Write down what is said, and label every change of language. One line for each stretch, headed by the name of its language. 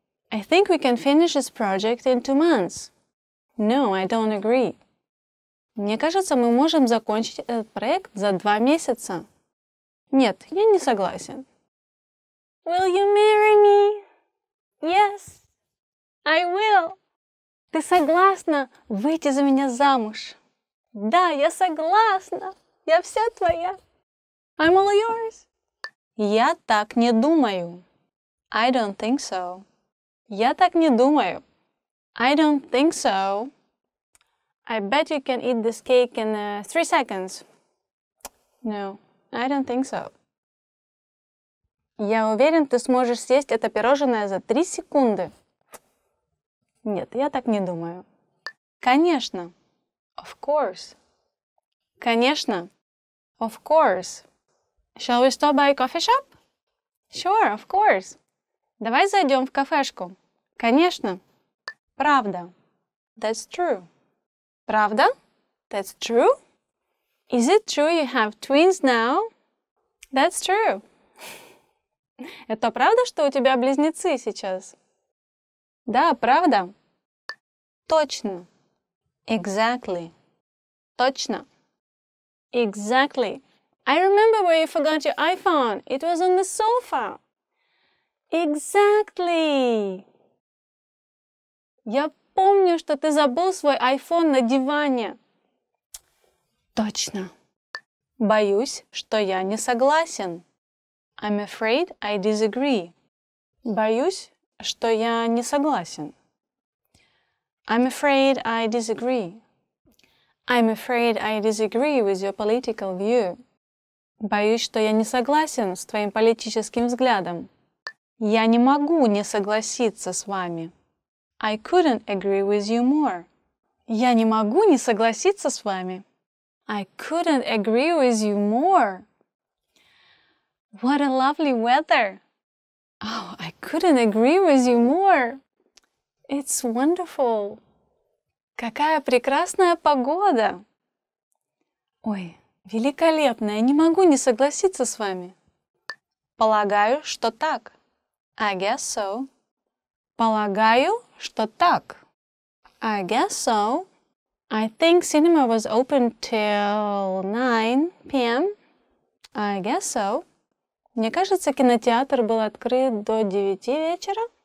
English: I think we can finish this project in 2 months. No, I don't agree.
Russian: Мне кажется, мы можем закончить этот проект за 2 месяца. Нет, я не согласен.
English: Will you marry me? Yes, I will.
Russian: Ты согласна выйти за меня замуж? Да, я согласна. Я вся твоя.
English: I'm all yours.
Russian: Я так не думаю.
English: I don't think so.
Russian: Я так не думаю.
English: I don't think so. I bet you can eat this cake in 3 seconds. No, I don't think so.
Russian: Я уверен, ты сможешь съесть это пирожное за 3 секунды. Нет, я так не думаю. Конечно.
English: Of course.
Russian: Конечно. Of course.
English: Shall we stop by a coffee shop? Sure, of course.
Russian: Давай зайдем в кафешку. Конечно. Правда.
English: That's true.
Russian: Правда?
English: That's true. Is it true you have twins now? That's true.
Russian: Это правда, что у тебя близнецы сейчас? Да, правда. Точно.
English: Exactly.
Russian: Точно. Exactly.
English: I remember where you forgot your iPhone. It was on the sofa. Exactly.
Russian: Я помню, что ты забыл свой iPhone на диване. Точно. Боюсь, что я не согласен.
English: I'm afraid I disagree.
Russian: Боюсь, что я не согласен.
English: I'm afraid I disagree. I'm afraid I disagree with your political view.
Russian: Боюсь, что я не согласен с твоим политическим взглядом. Я не могу не согласиться с вами.
English: I couldn't agree with you more.
Russian: Я не могу не согласиться с вами.
English: I couldn't agree with you more. What a lovely weather. Oh, I couldn't agree with you more. It's wonderful.
Russian: Какая прекрасная погода. Ой, великолепно. Я не могу не согласиться с вами. Полагаю, что так.
English: I guess so.
Russian: Полагаю, что так.
English: I guess so. I think cinema was open till 9 p.m. I guess so.
Russian: Мне кажется, кинотеатр был открыт до 9 вечера.